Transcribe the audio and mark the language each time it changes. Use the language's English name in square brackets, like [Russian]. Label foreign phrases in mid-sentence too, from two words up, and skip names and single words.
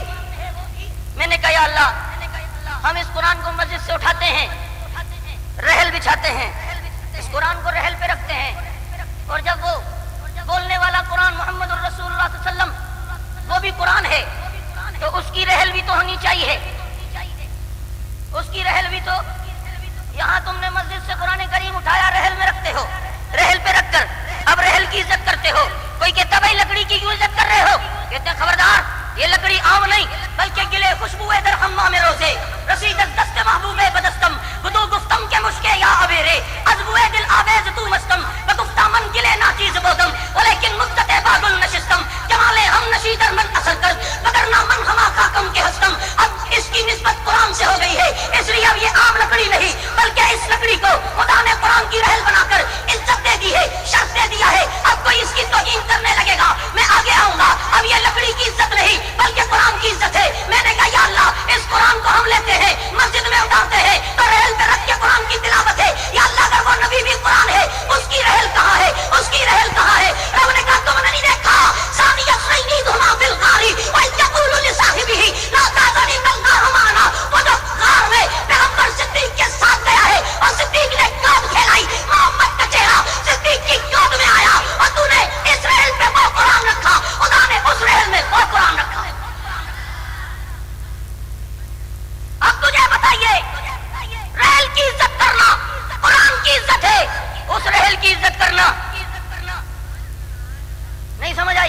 [Urdu] میں نے کہا [Arabic] یا اللہ [Urdu] ہم اس قرآن کو مسجد سے اٹھاتے ہیں, رحل بچھاتے ہیں, اس قرآن کو رحل پہ رکھتے ہیں, اور جب وہ بولنے والا قرآن [Arabic] محمد الرسول اللہ صلی اللہ علیہ وسلم [Urdu] وہ بھی قرآن ہے تو اس کی رحل بھی تو ہونی چاہیے. اس کی رحل بھی تو, یہاں تم نے مسجد سے قرآن کریم اٹھایا, رحل میں رکھتے ہو, رحل پہ رکھ کر اب رحل کی عزت کرتے ہو. کوئی کہتا بھائی لکڑی کی کیوں عزت کر رہے ہو؟ کہتے ہیں خبردار یہ لکڑی عام نہیں بلکہ [Persian] گلے خوشبو در حمام روزے رسید از دست محبوب بدستم بدو گفتم کے مشکے یا ابیرے ازبوے دل آویز تو مستم بگفتہ من گلے ناچیز بودم ولیکن مدت باغل نشستم جمالے ہم نشیدر من اثر کر وگرنا من ہما خاکم کے ہستم. [Urdu] اب اس کی نسبت قرآن سے ہو گئی ہے, اس لیے اب یہ عام لکڑی نہیں بلکہ اس لکڑی کو خدا نے قرآن کی رحل بنا کر عزت دے دی ہے, شرف دے دیا ہے. اب کوئی اس کی توہین کرنے لگے گا میں آگے آؤں گا. اب یہ لکڑی کی عزت نہیں بلکہ قرآن کی عزت ہے. میں نے کہا [Arabic] یا اللہ [Urdu] اس قرآن کو ہم لیتے ہیں مسجد میں اٹھاتے ہیں تو رحل پہ رکھ کے قرآن کی تلاوت ہے. [Arabic] یا اللہ [Urdu] اگر وہ نبی بھی قرآن ہے اس کی رحل کہاں ہے, اس کی رحل کہاں ہے؟ رب نے کہا تم نے نہیں دیکھا [Arabic] ثانی اثنین ذما فی الغار واذ یقول لصاحبہ لا تحزن ان اللہ معنا. [Urdu] وہ جو غار میں پیغمبر صدیق کے ساتھ گیا ہے اور صدیق نے گود کھیلائی, محمد کا چہرہ صدیق کی گود میں آیا اور تو نے اس رحل پہ وہ قرآن رکھا, خدا نے اس رحل میں وہ قرآن رکھا. اب تجھے بتائیے رحل کی عزت کرنا قرآن کی عزت ہے, اس رحل کی عزت کرنا نہیں سمجھ آئی؟